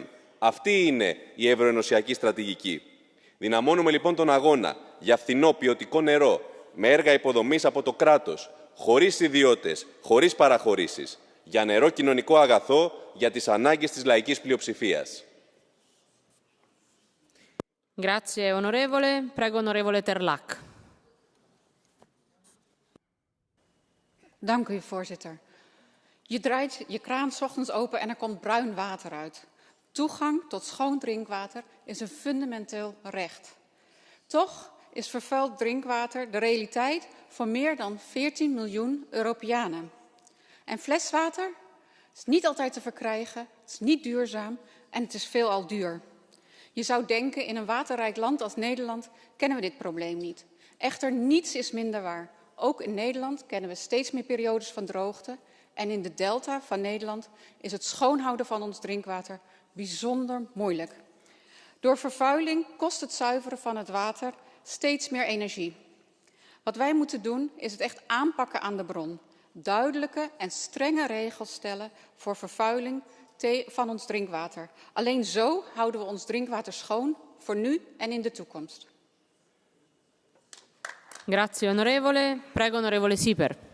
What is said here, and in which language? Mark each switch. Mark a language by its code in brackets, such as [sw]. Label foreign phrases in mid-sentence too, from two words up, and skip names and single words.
[el] Αυτή είναι η ευρωενωσιακή στρατηγική. Δυναμώνουμε λοιπόν τον αγώνα για φθηνό ποιοτικό νερό με έργα υποδομής από το κράτος, χωρίς ιδιώτες, χωρίς παραχωρήσεις, για νερό κοινωνικό αγαθό για τις ανάγκες της λαϊκής πλειοψηφίας. [it] Grazie onorevole. Prego onorevole Terlac. [nl] Dank u, voorzitter. Je draait je kraan 's ochtends open en er komt bruin water uit. Toegang tot schoon drinkwater is een fundamenteel recht. Toch is vervuild drinkwater de realiteit voor meer dan 14 miljoen Europeanen. En fleswater is niet altijd te verkrijgen, het is niet duurzaam en het is veelal duur. Je zou denken, in een waterrijk land als Nederland kennen we dit probleem niet. Echter, niets is minder waar. Ook in Nederland kennen we steeds meer periodes van droogte. En in de delta van Nederland is het schoonhouden van ons drinkwater bijzonder moeilijk. Door vervuiling kost het zuiveren van het water steeds meer energie. Wat wij moeten doen is het echt aanpakken aan de bron. Duidelijke en strenge regels stellen voor vervuiling van ons drinkwater. Alleen zo houden we ons drinkwater schoon voor nu en in de toekomst. [it] Grazie onorevole. Prego onorevole Sieper.